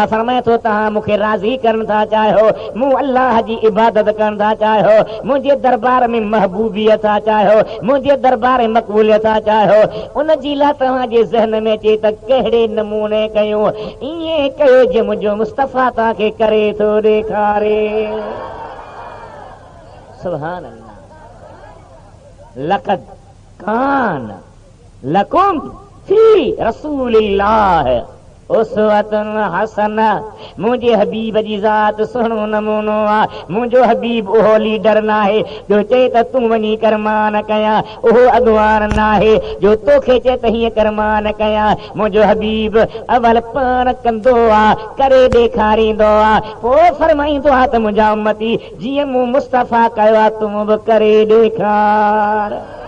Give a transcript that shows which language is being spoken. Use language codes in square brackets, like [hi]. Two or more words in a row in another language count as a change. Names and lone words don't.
[sd] फरमाए थो तव्हां मूंखे राज़ी करण था चाहियो मूं अल्लाह जी इबादत करण था चाहियो मुंहिंजे दरबार में महबूबियत था चाहियो मुंहिंजे दरबार में मक़बूलियत था चाहियो उन जी लाइ तव्हांजे ज़हन में अचे त कहिड़े नमूने कयूं ईअं कयो जे मुंहिंजो मुस्तफ़ा तव्हांखे करे थो ॾेखारे [ar] سبحان الله لقد كان لكم في رسول الله أسوة حسنة, [sd] मुंहिंजे हबीब जी ज़ात सुहिणो नमूनो आहे। मुंहिंजो हबीब उहो लीडर नाहे जो चए त तूं वञी कर मां न कयां, उहो अॻवान नाहे जो तोखे चए त हीअं कर मां न कयां। मुंहिंजो हबीब अवल पाण कंदो आहे, करे ॾेखारींदो आहे, पोइ फरमाईंदो आहे त मुंहिंजा उम्मती जीअं मूं मुस्तफ़ा कयो आहे तूं बि करे ॾेखार।